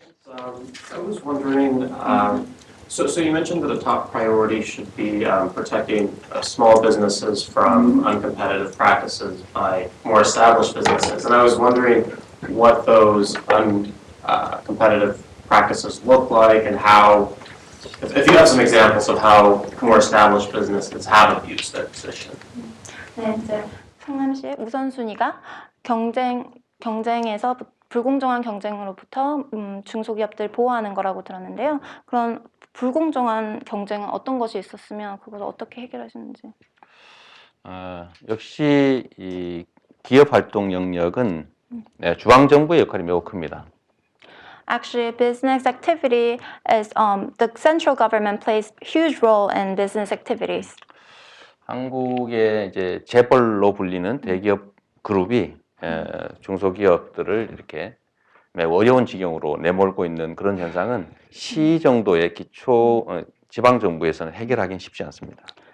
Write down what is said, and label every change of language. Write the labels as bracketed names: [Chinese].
[English] I was wondering, so you mentioned that a top priority should be protecting small businesses from uncompetitive practices by more established businesses. And I was wondering what those uncompetitive practices look like and how, if you have some examples of how more established businesses have abused their position. [Korean] 네, 이제 성남 씨의 우선순위가 경쟁에서 불공정한 경쟁으로부터 중소기업들 보호하는 거라고 들었는데요. 그런 불공정한 경쟁은 어떤 것이 있었으면 그것을 어떻게 해결하시는지. 역시 이 기업 활동 영역은 중앙 정부의 역할이 매우 큽니다. [English] Actually, business activity is the central government plays huge role in business activities. [Korean] 한국의 이제 재벌로 불리는 대기업 그룹이 중소기업들을 이렇게 매우 어려운 지경으로 내몰고 있는 그런 현상은 시 정도의 기초 지방 정부에서는 해결하기는 쉽지 않습니다.